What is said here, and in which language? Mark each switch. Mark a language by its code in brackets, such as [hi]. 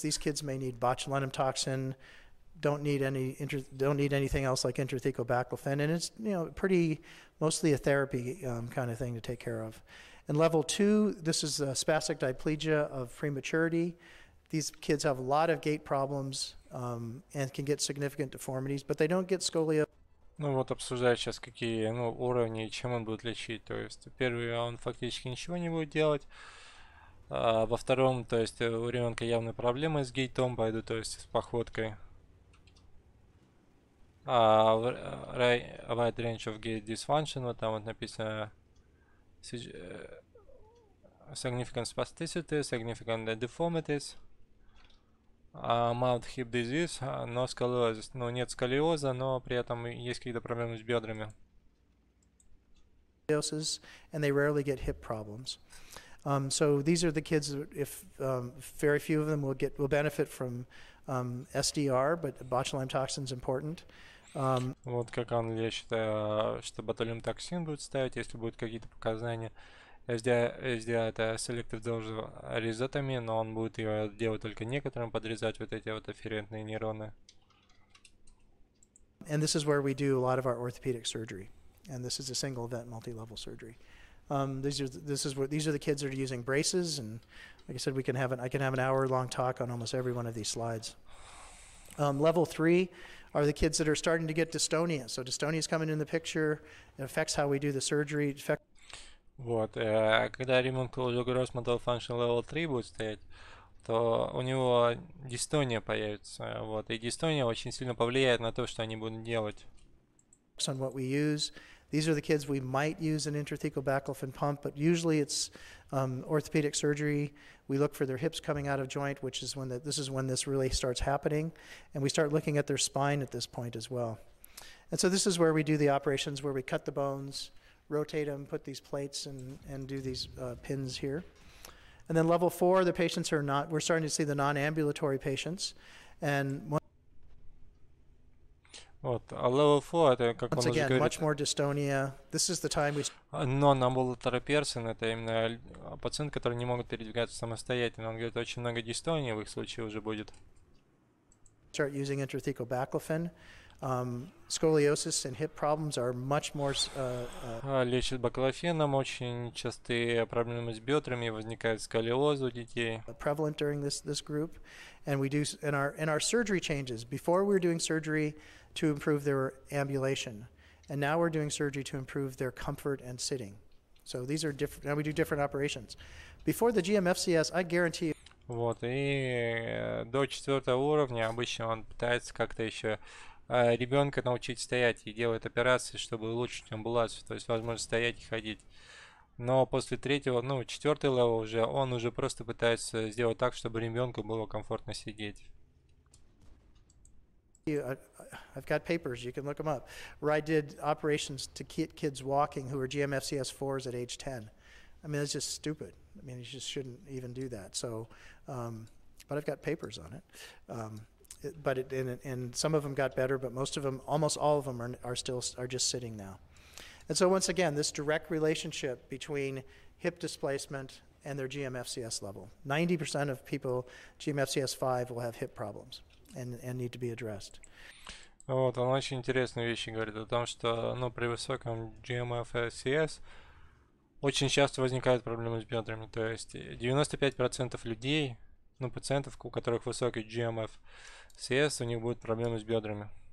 [en] These kids may need botulinum toxin. Don't need anything else like intrathecal baclofen, and it's mostly a therapy kind of thing to take care of. And level 2, this is spastic diplegia of prematurity. These kids have a lot of gait problems and can get significant deformities, but they don't get scoliosis. [ru] Ну вот обсуждать сейчас какие уровни и чем он будет лечить. То есть первый он фактически ничего не будет делать. Во втором, то есть у ребенка явные проблемы с гейтом пойдут, то есть с походкой. [en] Wide range of gait dysfunction, [ru] вот там вот написано [en] significant spasticity, significant deformities, mild hip disease, [ru] но сколиозис. Ну, нет сколиоза, но при этом есть какие-то проблемы с бедрами. [en] And they rarely get hip problems. So these are the kids. If very few of them will benefit from SDR, but botulinum toxin is important. [ru] Вот как он лечит, что ботулиум токсин будет ставить, если будут какие-то показания. SDR это [en] selective dose rhizotomy, [ru] но он будет ее делать только некоторым, подрезать вот эти вот афферентные нейроны. [en] And this is where we do a lot of our orthopedic surgery, and this is a single event multi-level surgery. These are the kids that are using braces, and like I said, I can have an hour-long talk on almost every one of these slides. Level 3 are the kids that are starting to get dystonia. So dystonia is coming in the picture. It affects how we do the surgery. [ru] Вот, когда ребенку уже [en] gross motor function level 3 [ru] будет стоять, то у него дистония появится. Вот, и дистония очень сильно повлияет на то, что они будут делать. [en] On what we use. These are the kids we might use an intrathecal baclofen pump, but usually it's orthopedic surgery. We look for their hips coming out of joint, which is when this really starts happening, and we start looking at their spine at this point as well. And so this is where we do the operations where we cut the bones, rotate them, put these plates, and do these pins here. And then level 4, the patients we're starting to see the non-ambulatory patients, and [ru] вот, а [en] level 4 [ru] это, как [en] once [ru] он уже [en] again, [ru] говорит, [en] much more dystonia. This is the time we non-ambulatory person, [ru] это именно пациенты, которые не могут передвигаться самостоятельно. Он говорит, очень много дистонии в их случае уже будет. [en] start using intrathecal baclofen. Scoliosis and hip problems are much more. [ru] Лечат баклофеном, очень частые проблемы с бедрами, возникает сколиоз у детей. [en] Prevalent during this group, and we do in our surgery changes. Before we were doing surgery to improve their ambulation, and now we're doing surgery to improve their comfort and sitting. So these are different. Now we do different operations. Before the GMFCS, I guarantee you. [ru] Вот, и до 4-го уровня обычно он пытается как-то еще ребенка научить стоять и делает операции, чтобы улучшить амбулацию, то есть возможность стоять и ходить. Но после 3-го, 4-й левел уже, он уже просто пытается сделать так, чтобы ребенку было комфортно сидеть. [en] I've got papers, you can look them up, where I did operations to kids walking who were GMFCS 4s at age 10. I mean, it's just stupid. I mean, you just shouldn't even do that. So, but I've got papers on it. And some of them got better, but most of them, almost all of them are just sitting now. And so once again, this direct relationship between hip displacement and their GMFCS level. 90% of people GMFCS 5 will have hip problems and need to be addressed. [ru] Вот, он очень интересные вещи говорит о том, что при высоком GMFCS очень часто возникают проблемы с бедрами. То есть 95% людей, ну, пациентов, у которых высокий GMF CS, у них будут проблемы с бедрами.